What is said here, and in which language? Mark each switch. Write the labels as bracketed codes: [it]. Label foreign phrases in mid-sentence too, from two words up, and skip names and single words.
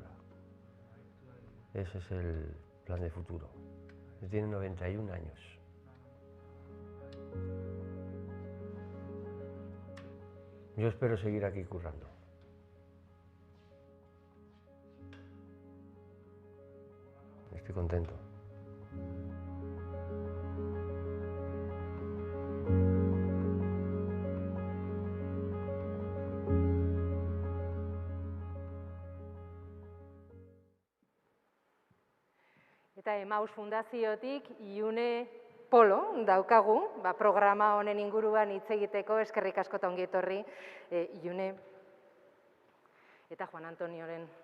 [es] Ese es el plan de futuro. Él tiene 91 años. Yo espero seguir aquí currando. Estoy contento. [eu] Eta Emaus Fundaziotik Iune Polo daukagu, programa honen inguruan hitz egiteko, eskerrik asko eta ongi etorri Iune eta Juan Antonioren